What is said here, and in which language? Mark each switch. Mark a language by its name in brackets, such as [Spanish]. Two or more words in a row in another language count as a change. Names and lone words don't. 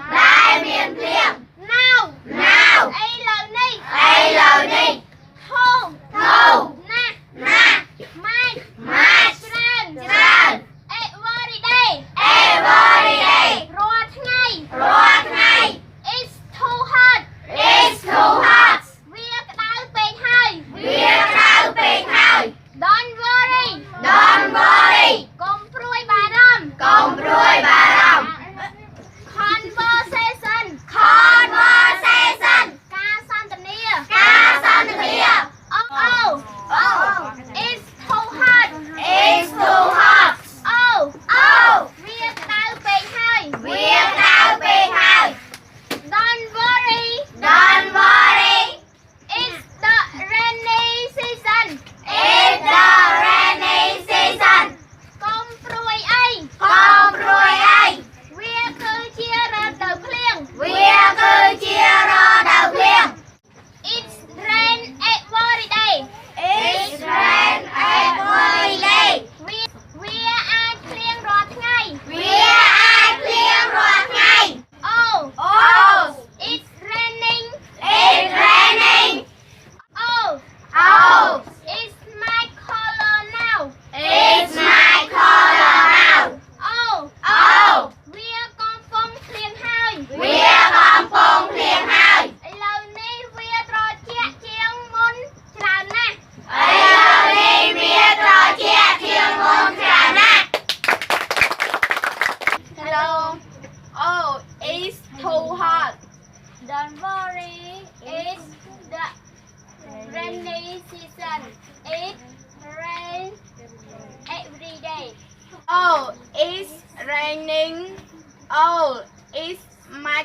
[Khmer] ដែលមានភ្លៀង [English] Now Now [Khmer] ឥឡូវនេះ ឥឡូវនេះ ធូ ធូ ណាស់ ណាស់ [English] Much Much [Khmer] ច្រើន ច្រើន [English] Every day Every day [Khmer] រាល់ថ្ងៃ រាល់ថ្ងៃ [English] It's too hot It's too hot [Khmer] វាក្តៅពេកហើយ វាក្តៅពេកហើយ [English] Don't worry Don't worry [Khmer] កុំព្រួយបារម្ភ កុំព្រួយបារម្ភ [English] Conversation Conversation [Khmer] ការសន្ទនា ការសន្ទនា [English] Oh Oh It's too hot It's too hot Oh Oh [Khmer] វាក្តៅពេកហើយ វាក្តៅពេកហើយ [English] Don't worry Don't worry It's the rainy season It's the rainy season [Khmer] កុំព្រួយអី កុំព្រួយអី វាគឺជារដូវភ្លៀង វាគឺជារដូវភ្លៀង [English] It's rain every day It's rain every day [Khmer] វាអាចភ្លៀងរាល់ថ្ងៃ វាអាចភ្លៀងរាល់ថ្ងៃ [English] Oh Oh It's raining It's raining Oh Oh It's my color now It's my color now Oh Oh [Khmer] វាកំពុងភ្លៀងហើយ វាកំពុងភ្លៀងហើយ ឥឡូវនេះវាត្រជាក់ជាងមុនច្រើនណាស់ ឥឡូវនេះវាត្រជាក់ជាងមុនច្រើនណាស់ [English] Hello Oh it's too hot Don't worry It's the rainy season It rains every day Oh it's raining Oh it's my